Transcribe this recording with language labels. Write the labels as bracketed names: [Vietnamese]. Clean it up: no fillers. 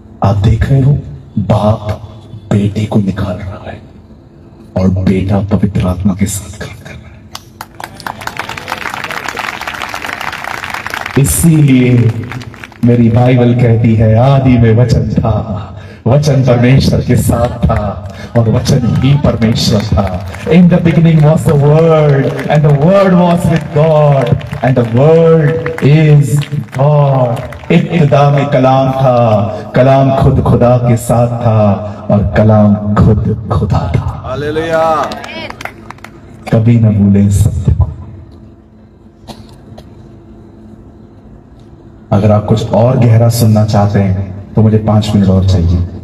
[Hindi] आप देख रहे हो बाप बेटे को निकाल रहा है और बेटा पवित्र आत्मा के साथ काम कर रहा है। इसीलिए मेरी बाइबल कहती है आदि में वचन था, वचन परमेश्वर के साथ था और वचन ही परमेश्वर था। [English] In the beginning was the word and the word was with God and the word is God. [Hindi] इब्तिदा में कलाम था, कलाम खुद खुदा के साथ था और कलाम खुद खुदा था। हालेलुया। कभी न भूलें सत्य को। अगर आप कुछ और गहरा सुनना चाहते हैं तो मुझे 5 मिनट और चाहिए।